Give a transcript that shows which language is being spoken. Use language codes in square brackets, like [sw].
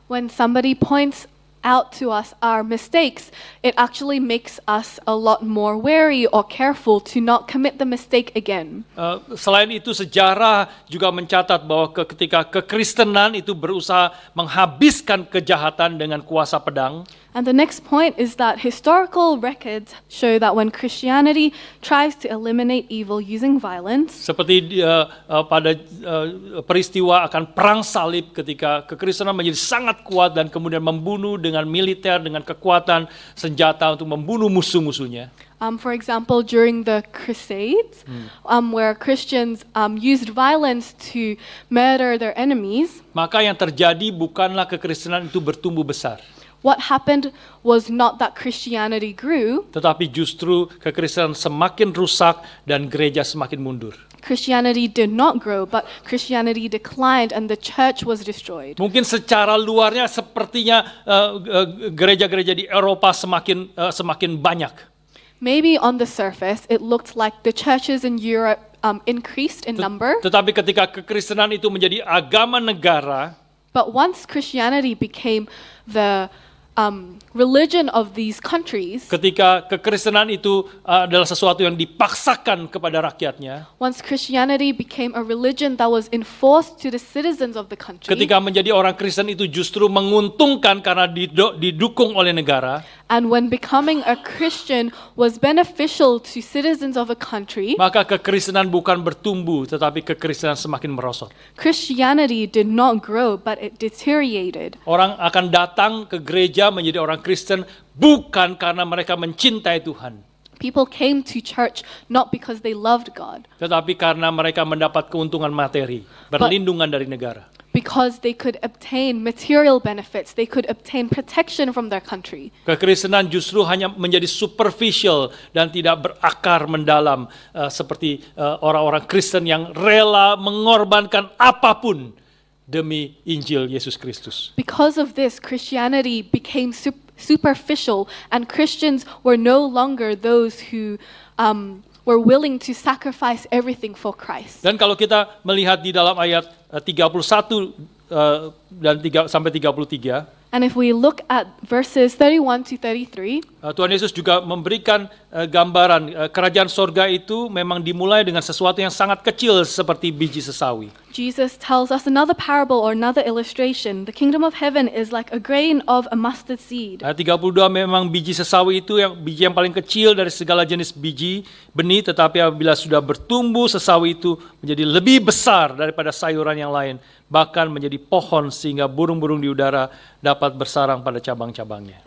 [en] When somebody points out to us our mistakes, it actually makes us a lot more wary or careful to not commit the mistake again. [id] Selain itu, sejarah juga mencatat bahwa ketika kekristenan itu berusaha menghabiskan kejahatan dengan kuasa pedang. [en] And the next point is that historical records show that when Christianity tries to eliminate evil using violence, [id] seperti pada peristiwa akan perang salib, ketika kekristenan menjadi sangat kuat dan kemudian membunuh dengan militer, dengan kekuatan senjata untuk membunuh musuh-musuhnya. [en] For example, during the Crusades, where Christians used violence to murder their enemies, [id] maka yang terjadi bukanlah kekristenan itu bertumbuh besar. [en] What happened was not that Christianity grew, [id] tetapi justru kekristenan semakin rusak dan gereja semakin mundur. [en] Christianity did not grow, but Christianity declined and the church was destroyed. [id] Mungkin secara luarnya sepertinya gereja-gereja di Eropa semakin banyak. [en] Maybe on the surface it looked like the churches in Europe increased in number. [id] Tetapi ketika kekristenan itu menjadi agama negara, [en] but once Christianity became the religion of these countries, [id] ketika kekristenan itu adalah sesuatu yang dipaksakan kepada rakyatnya, [en] once Christianity became a religion that was enforced to the citizens of the country, [id] ketika menjadi orang Kristen itu justru menguntungkan karena didukung oleh negara, [en] and when becoming a Christian was beneficial to citizens of a country, [id] maka kekristenan bukan bertumbuh, tetapi kekristenan semakin merosot. [en] Christianity did not grow, but it deteriorated. [id] Orang akan datang ke gereja menjadi orang Kristen bukan karena mereka mencintai Tuhan. [en] People came to church not because they loved God, [id] tetapi karena mereka mendapat keuntungan materi, perlindungan dari negara. [en] Because they could obtain material benefits, they could obtain protection from their country. [id] Kekristenan justru hanya menjadi superficial dan tidak berakar mendalam, seperti orang-orang Kristen yang rela mengorbankan apapun demi Injil Yesus Kristus. [en] Because of this, Christianity became superficial, and Christians were no longer those who were willing to sacrifice everything for Christ. [id] Dan kalau kita melihat di dalam ayat 31 dan sampai 33, [en] and if we look at verses 31 to 33, [id] Tuhan Yesus juga memberikan gambaran kerajaan sorga itu memang dimulai dengan sesuatu yang sangat kecil seperti biji sesawi. [en] Jesus tells us another parable or another illustration. The kingdom of heaven is like a grain of a mustard seed. [id] Ayat 32, memang biji sesawi itu biji yang paling kecil dari segala jenis biji benih, tetapi apabila sudah bertumbuh sesawi itu menjadi lebih besar daripada sayuran yang lain, bahkan menjadi pohon sehingga burung-burung di udara dapat bersarang pada cabang-cabangnya.